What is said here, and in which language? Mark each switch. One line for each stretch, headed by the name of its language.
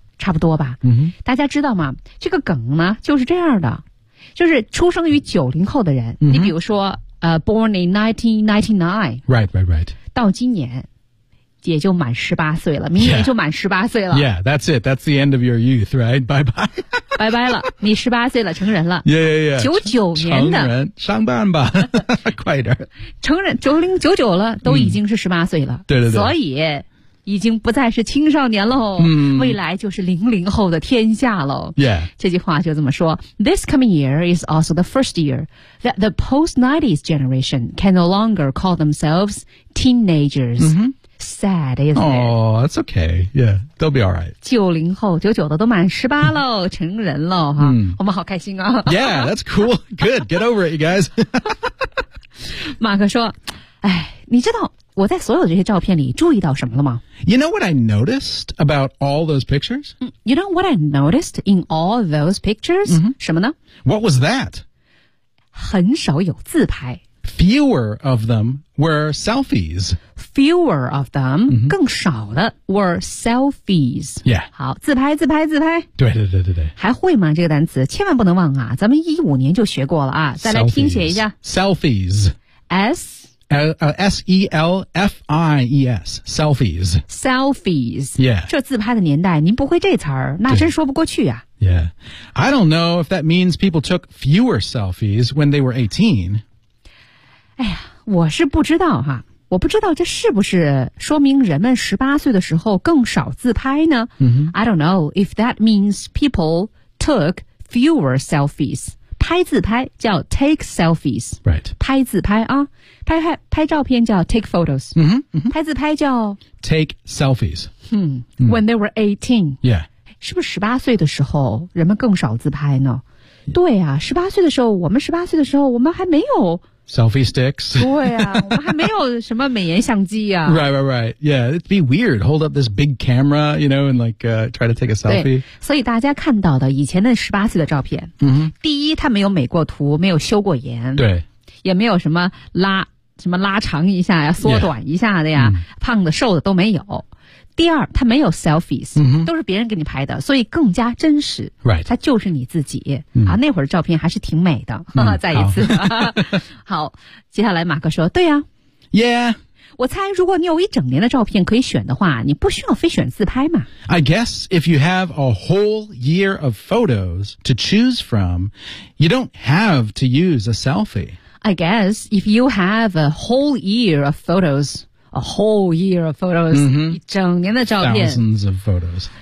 Chinese: 差不多吧、大家知道吗这个梗呢就是这样的就是出生于90后的人、你比如说
English: born in 1999 Right.
Chinese: 到今年也就满18岁了明年就满18岁了
English: Yeah, that's it, that's the end of your youth, right? Bye-bye
Chinese: 拜拜了你18岁了成人了
English: Yeah.
Chinese: 99年的成人上班吧快点成人99了都已经是18岁了、对对对所以已经不再是青少年了、未来就是00后的天下了、这句话就这么说
English: This coming year is also the first year that the post-90s generation can no longer call themselves teenagers、Sad, isn't it? Oh, that's okay. Yeah, they'll be all right.
Chinese: 90后99的都满18了成人了哈、我们好开心啊
English: Yeah, that's cool. Good, get over it, you guys.
Chinese: 马克说哎，你知道我在所有这些照片里注意到什么了吗
English: You know what I noticed about all those pictures? You know what I noticed in all those pictures?、
Chinese: 什么呢
English: What was that?
Chinese: 很少有自拍。
English: Fewer of them were selfies. Fewer of them,、mm-hmm.
Chinese: 更少的
English: were selfies. Yeah.
Chinese: 好，自拍自拍自拍。对对对对对。还会吗这个单词？千万不能忘啊，咱们15年就学过了啊。再来听写一下。
English: Selfies. S-E-L-F-I-E-S. Selfies. Selfies. Yeah.
Chinese: 这自拍的年代您不会这词儿那真说不过去啊。
English: Yeah. I don't know if that means people took fewer selfies when they were 18.
Chinese: 哎呀，我是不知道哈，我不知道这是不是说明人们18岁的时候更少自拍呢、
English: mm-hmm. I don't know if that means people took fewer selfies.
Chinese: 拍自拍叫
English: take selfies. Right.
Chinese: 拍自拍啊，拍照片叫
English: take photos. Mm-hmm. Mm-hmm.
Chinese: 拍自拍叫
English: take selfies. Mm-hmm. When they were 18. Yeah.
Chinese: 是不是18岁的时候人们更少自拍呢？对啊，18岁的时候，我们18岁的时候，我们还没有
English: Selfie sticks.
Chinese: 对啊，我们还没有什么美颜相机啊。
English: Right, right, right. Yeah, it'd be weird. Hold up this big camera, you know, and like, try to take a selfie.
Chinese: 对，所以大家看到的以前的18岁的照片、
English: mm-hmm.
Chinese: 第一，它没有美过图，没有修过颜。对。也没有什么拉长一下呀，缩短一下的呀、
English: yeah.
Chinese: 胖的瘦的都没有。第二，它没有 selfies,、
English: mm-hmm.
Chinese: 都是别人给你拍的，所以更加真实。
English: Right.
Chinese: 它就是你自己。
English: Mm-hmm.
Chinese: 啊，那会儿照片还是挺美的。
English: Mm-hmm.
Chinese: 再一次。好, 好，接下来马克说，对啊。
English: Yeah.
Chinese: 我猜如果你有一整年的照片可以选的话，你不需要非选自拍嘛。
English: I guess if you have a whole year of photos to choose from, you don't have to use a selfie. I guess if you have a whole year of photos,A whole year of photos,、 mm-hmm.
Chinese: 一整年的照片
English: Thousands of photos.